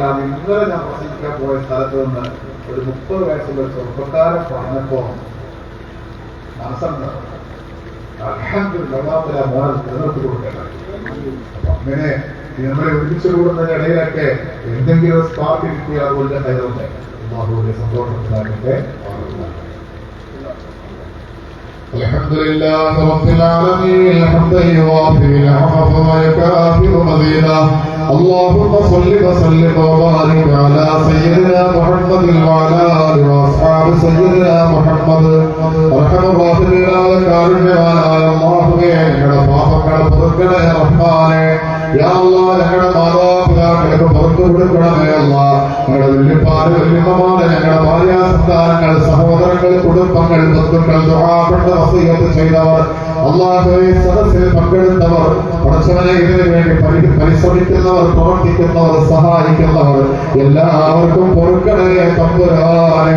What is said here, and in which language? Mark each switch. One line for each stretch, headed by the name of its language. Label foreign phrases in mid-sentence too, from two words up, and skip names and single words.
Malayalam: ഇന്നലെ ഞാൻ പ്രസംഗിക്കാൻ പോയ സ്ഥലത്ത് നിന്ന് ഒരു 30 വയസ്സുള്ള ചെറുപ്പക്കാരൻ പറഞ്ഞപ്പോ മനസ്സുണ്ട്. അൽഹംദുലില്ലാഹ് മോനെ നിലനിർത്തി കൊടുക്കട്ടെ. അപ്പൊ അങ്ങനെ നമ്മളെ ഒരുമിച്ച് കൂടുന്നതിന്റെ ഇടയിലൊക്കെ എന്തെങ്കിലും സ്പാർക്ക് കിട്ടിയ അതുപോലെ കയറുണ്ട്. അല്ലാഹുവിന്റെ സന്തോഷത്തിലാകട്ടെ.
Arabic: الحمد لله رب العالمين حمدا يوافي نعمه ويكافئ مزيدا. اللهم صل وسلم وبارك على سيدنا محمد وعلى اله واصحاب سيدنا محمد. ارحم الراحمين
Malayalam: കാരുണ്യവാനായ അല്ലാഹുവേ, ഞങ്ങളുടെ പാപങ്ങളെ പൊറുക്കണേ റഹ്മാനേ. യാ അല്ലാഹ്, ഞങ്ങളുടെ മാതാപിതാക്കൾക്ക് പുറത്തു കൊടുക്കണമേ അല്ലാഹ്. ഞങ്ങളുടെ വല്യപ്പാട് വല്യമ്മമാരെ, ഞങ്ങളുടെ ഭാര്യാസന്താനങ്ങൾ, സഹോദരങ്ങൾ, കുടുംബങ്ങൾ, ബന്ധുക്കൾ, ദുആ വസിയത്ത് ചെയ്തവർ, അല്ലാഹുവേ സദസ്സിൽ പങ്കെടുത്തവർ, പടച്ചവനെ ഇതിനു വേണ്ടി പരിശ്രമിക്കുന്നവർ, പ്രവർത്തിക്കുന്നവർ, സഹായിക്കുന്നവർ എല്ലാവർക്കും പൊറുക്കണേ തമ്പുരാനെ.